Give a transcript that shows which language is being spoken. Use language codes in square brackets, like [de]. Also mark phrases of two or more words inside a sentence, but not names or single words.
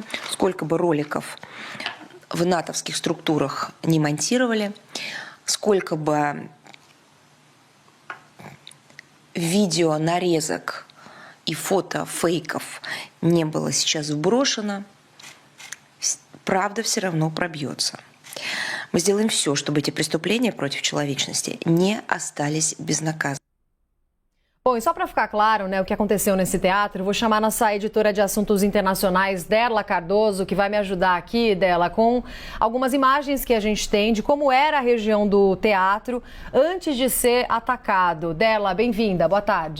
[ru] Сколько бы роликов в натовских структурах не монтировали, сколько бы видео, нарезок и фото фейков не было сейчас вброшено, правда все равно пробьется. Мы сделаем все, чтобы эти преступления против человечности не остались безнаказанными. [pt] Bom, e só para ficar claro, né, o que aconteceu nesse teatro, vou chamar nossa editora de assuntos internacionais, Derla Cardoso, que vai me ajudar aqui, Derla, com algumas imagens que a gente tem de como era a região do teatro antes de ser atacado. Derla, bem-vinda, boa tarde.